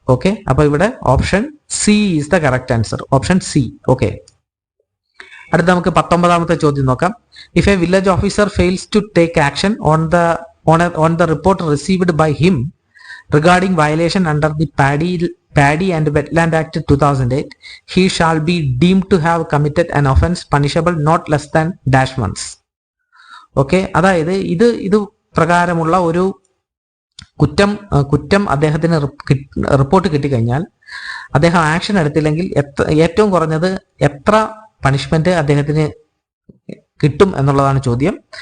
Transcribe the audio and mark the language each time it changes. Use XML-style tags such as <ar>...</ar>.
<en>okay,</en> <ml>അപ്പൊ ഇവിടെ</ml> <en>Option C is the correct answer. Option C.</en> <ml>Okay, അടുത്ത നമുക്ക് 19ാമത്തെ ചോദ്യം നോക്കാം.</ml> <en>If a village officer fails to take action on the report received by him regarding violation under the paddy Paddy and Wetland Act 2008, he shall be deemed to have committed an offence punishable not less than dash months.</en> <ml>Okay, അതായത് ഇത് പ്രകാരമുള്ള ഒരു കുറ്റം അദ്ദേഹത്തിന് report കിട്ടിക്കഴിഞ്ഞാൽ അദ്ദേഹം action എടുത്തില്ലെങ്കിൽ ഏറ്റവും കുറഞ്ഞത് എത്ര പണിഷ്മെന്റ് അദ്ദേഹത്തിന് കിട്ടും എന്നുള്ളതാണ് ചോദ്യം.</ml>